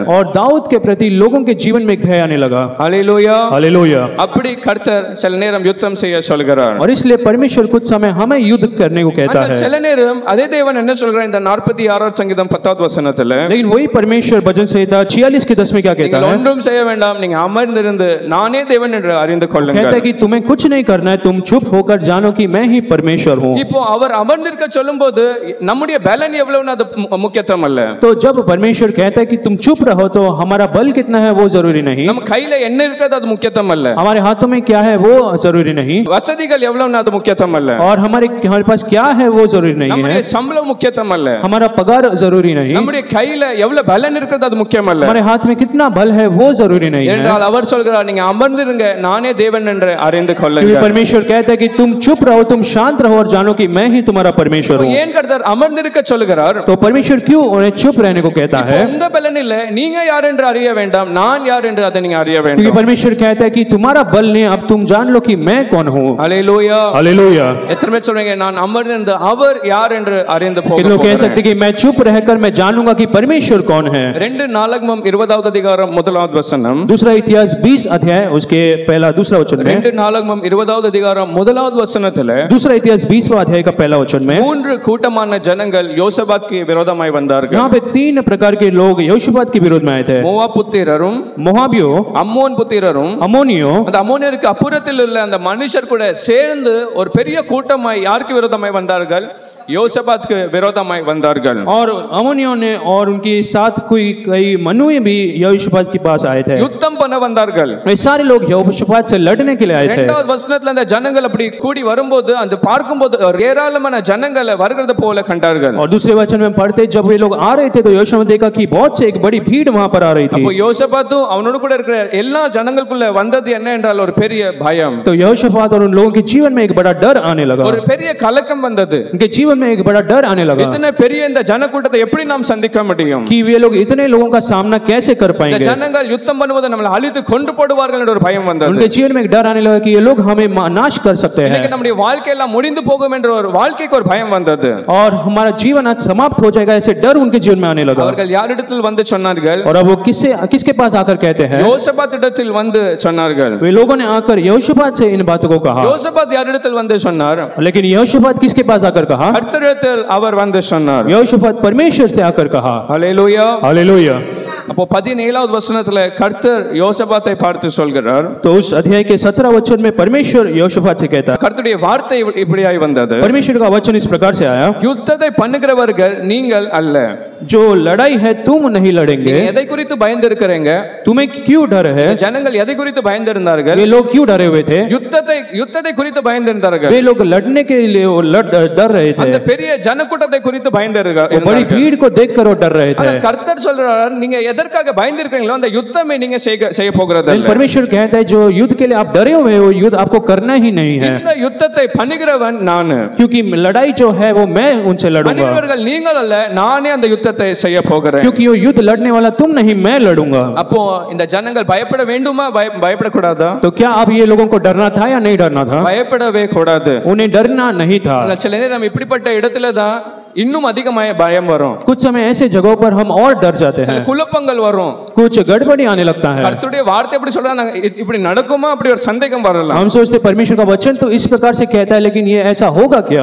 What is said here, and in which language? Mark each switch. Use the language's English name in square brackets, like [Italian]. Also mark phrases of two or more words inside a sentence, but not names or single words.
[Hindi] और दाऊद के प्रति लोगों के जीवन में एक भय आने लगा. हालेलुया, हालेलुया. [Tamil] அப்படி கர்த்தர் சில நேரம் யுத்தம் செய்ய சொல்கிறார். [Hindi] और इसलिए परमेश्वर कुछ समय हमें युद्ध करने को कहता है. [Tamil] சில நேரம் அதே தேவன் என்ன சொல்றார் இந்த 46 சங்கீதம் 10வது வசனத்துல, [Hindi] लेकिन वही परमेश्वर भजन संहिता 46 के 10 में क्या कहता है? [Tamil] ஒன்றும் செய்ய வேண்டாம், நீங்க அமர்ந்திருந்து நானே தேவன் என்று அறிந்து கொள்ளுங்கள். [Hindi] कहता है कि तुम्हें कुछ नहीं करना है, तुम चुप होकर जानो कि मैं ही परमेश्वर हूं. [Tamil] இப்போ அவர் அமர்ந்திருக்க சொல்லும்போது நம்முடைய பலன் எவ்வளவுன்னு அது முக்கியத்துவம் அல்ல. [Hindi] तो जब परमेश्वर कहता है कि तुम चुप रहो तो हमारा बल कितना है वो जरूरी नहीं. [Tamil] நம்ம கையில என்ன இருக்குது அது முக்கியத்துவம் அல்ல. [Hindi] हमारे हाथों में क्या है वो जरूरी नहीं. [Tamil] வசதிகள் எவ்வளவுன்னு அது முக்கியத்துவம் அல்ல. [Hindi] और हमारे पास क्या है वो जरूरी नहीं है. [Tamil] நம்முடைய சம்பளம் முக்கியத்துவம் அல்ல. [Hindi] हमारा पगार जरूरी नहीं. [Tamil] நம்முடைய கையில எவ்வளவு பலன் இருக்குது அது முக்கியம் அல்ல. [Hindi] हमारे हाथ में कितना बल है वो जरूरी नहीं है. [Tamil] என்றால் அவர் சொல்கிறார் நீங்க அமர்ந்திருங்க, நானே தேவன் என்று அறிந்து கொள்ளுங்கள். [Hindi] परमेश्वर कहता है कि तुम चुप रहो, तुम शांत रहो और जानो कि मैं ही तुम्हारा परमेश्वर हूं. [Tamil] ஏன் கர்த்தர் அமர்ந்திருக்க சொல்கிறார்? [Hindi] तो परमेश्वर क्यों उन्हें चुप रहने को कहता है? [Tamil] உங்க பலன் இல்ல, நீங்க யார் என்று அறிய வேண்டாம், நான் யார் என்று அதை நீங்க அறிய வேண்டும். [Hindi] क्योंकि परमेश्वर कहता है कि तुम्हारा बल नहीं, अब तुम जान लो कि मैं कौन हूं. हालेलुया, हालेलुया. [Tamil] எத்தனை பேர் சொல்றீங்க நான் அமர்ந்திருந்து அவர் யார் என்று அறிந்து போக [Hindi] लोग कह सकते कि मैं चुप रहकर मैं जानूंगा कि परमेश्वर कौन है. [Tamil] 2 நாளாகமம் 20வது அதிகாரம் 1வது வசனம், [Hindi] दूसरा इतिहास 20 अध्याय उसके दूसरा वचन में, [Tamil] 2 நாளாகமம் 20வது அதிகாரம் 1வது வசனத்துல [Hindi] दूसरा इतिहास 20वां अध्याय का पहला वचन में [Tamil] 3 கூட்டமான ஜனங்கள் யோசபாத்துக்கு விரோதமாய் வந்தார்கள். [Hindi] यहाँ पे 3 प्रकार के लोग यहोशापात के विरोध में आए थे. [Tamil] மோவாப் புத்திரரும், [Hindi] मोआबियों, [Tamil] அம்மோன் புத்திரரும், [Hindi] अमोनियों, [Tamil] அந்த அம்மோனியருக்கு அப்புறத்தில் உள்ள அந்த மனுஷர் கூட சேர்ந்து ஒரு பெரிய கூட்டமாய் யாருக்கு விரோதமாய் வந்தார்கள்? யோசபாத் के விரோதமாய் வந்தார்கள். [Hindi] और अमोनियों ने और उनके साथ कई मनुए भी यहोशापात के पास आए थे. [Tamil] युद्धम பண்ண வந்தார்கள். [Hindi] वे सारे लोग यहोशापात से लड़ने के लिए आए थे. [Tamil] இரண்டாவது வசனத்துல அந்த ஜனங்கள் அப்படி கூடி வரும்போது அந்த பார்க்கும்போது ஏராளமான ஜனங்களை வருகிறது போல கண்டார்கள். [Hindi] और दूसरे वचन में पढ़ते जब वे लोग आ रहे थे तो यहोशू ने देखा कि बहुत से एक बड़ी भीड़ वहां पर आ रही थी. [Tamil] அப்போ யோசபாத்தும் அவனோட கூட இருக்கிற எல்லா ஜனங்களுக்குள்ள வந்தது என்ன என்றால் ஒரு பெரிய பயம். [Hindi] तो यहोशापात और उन लोगों के जीवन में एक बड़ा डर आने लगा. [Tamil] ஒரு பெரிய கலக்கம் வந்தது. [Hindi] उनके जीवन में एक बड़ा डर आने लगा. [Tamil] इतने பெரிய இந்த ஜனக்கூட்டத்தை எப்படி நாம் சந்திக்க முடியும்? [Hindi] कि वे लोग इतने लोगों का सामना कैसे कर पाएंगे? [Tamil] இந்த ஜனங்கள் யுத்தம் பண்ணும்போது நம்மளை அழித்து கொண்டு போடுவார்கள் என்ற ஒரு பயம் வந்தது. [Hindi] उनके जीवन में एक डर आने लगा कि ये लोग हमें नाश कर सकते हैं. [Tamil] இன்னைக்கு நம்முடைய வாழ்க்கை எல்லாம் முடிந்து போகும் என்ற ஒரு வாழ்க்கைக்கு ஒரு பயம் வந்தது. [Hindi] और हमारा जीवन आज समाप्त हो जाएगा ऐसे डर उनके जीवन में आने लगा. [Tamil] அவர்கள் யாரிடத்தில் வந்து சொன்னார்கள்? [Hindi] और अब वो किसके पास आकर कहते हैं? [Tamil] யோசபாத்திடத்தில் வந்து சொன்னார்கள். [Hindi] वे लोगों ने आकर यहोशापात से इन बातों को कहा. [Tamil] யோசபாத் யாரிடத்தில் வந்து சொன்னார்? [Hindi] लेकिन यहोशापात किसके पास आकर कहा? [Tamil] கர்த்தரிடத்தில் அவர் வந்து சொன்னார். [Hindi] यहोशापात परमेश्वर से आकर कहा. हालेलुया, हालेलुया. [Tamil] அப்போ 17வது வசனத்துல கர்த்தர் யோசபாத்தை பார்த்து சொல்கிறார். [Hindi] तो उस अध्याय के 17 वचन में परमेश्वर यहोशापात से कहता है. [Tamil] கர்த்தருடைய வார்த்தை இப்படியாய் வந்தது. [Hindi] परमेश्वर का वचन इस प्रकार से आया. [Tamil] யுத்தத்தை பண்ணுகிறவர்கள் நீங்கள் அல்ல. [Hindi] जो लड़ाई है तुम नहीं लड़ेंगे. [Tamil] எதை குறித்து பயந்து இருக்கிறீங்க? [Hindi] तुम्हें क्यों डर है? [Tamil] ஜனங்கள் எதை குறித்து பயந்து இருந்தார்கள்? [Hindi] वे लोग क्यों डरे हुए थे? [Tamil] யுத்தத்தை குறித்து பயந்து இருந்தார்கள். [Hindi] वे लोग लड़ने के लिए डर रहे थे. [Tamil] அந்த பெரிய ஜனக்கூட்டத்தை குறித்து பயந்து இருந்தார்கள். [Hindi] बड़ी भीड़ को देखकर वो डर रहे थे. [Tamil] கர்த்தர் சொல்றார் நீங்க எதற்காக பயந்து இருக்கீங்களோ அந்த யுத்தமே நீங்க செய்ய போகிறது இல்ல. [Hindi] परमेश्वर कहता है जो युद्ध के लिए आप डरे हुए हो युद्ध आपको करना ही नहीं है. [Tamil] இந்த யுத்தத்தை பண்ணுகிறவன் நான். [Hindi] क्योंकि लड़ाई जो है वो मैं उनसे लड़ूंगा. [Tamil] பண்ணுகிறவர்கள் நீங்கள் அல்ல, நானே அந்த யுத்தத்தை செய்ய போகிறேன். [Hindi] क्योंकि वो युद्ध लड़ने वाला तुम नहीं मैं लड़ूंगा. [Tamil] அப்போ இந்த ஜனங்கள் பயப்பட வேண்டுமா பயப்படக்கூடாதா? [Hindi] तो क्या अब ये लोगों को डरना था या नहीं डरना था? [Tamil] பயப்படவே கூடாது. [Hindi] उन्हें डरना नहीं था. [Tamil] சில நேரம் இப்படிப்பட்ட இடத்துல தான் இன்னும் அதிகமாக பயம் வரும். [Hindi] कुछ समय ऐसे जगहों पर हम और डर जाते [Tamil] சில [Hindi] हैं, [Tamil] குழப்பங்கள் வரும். [Hindi] कुछ गड़बड़ी आने लगता है। [Tamil] கர்த்தருடைய வார்த்தை எப்படி சொல்றாங்க, இப்படி நடக்குமா அப்படி ஒரு சந்தேகம் வரலாம். [Hindi] हम सोचते परमेश्वर का वचन तो इस प्रकार से कहता है, लेकिन ये ऐसा होगा क्या?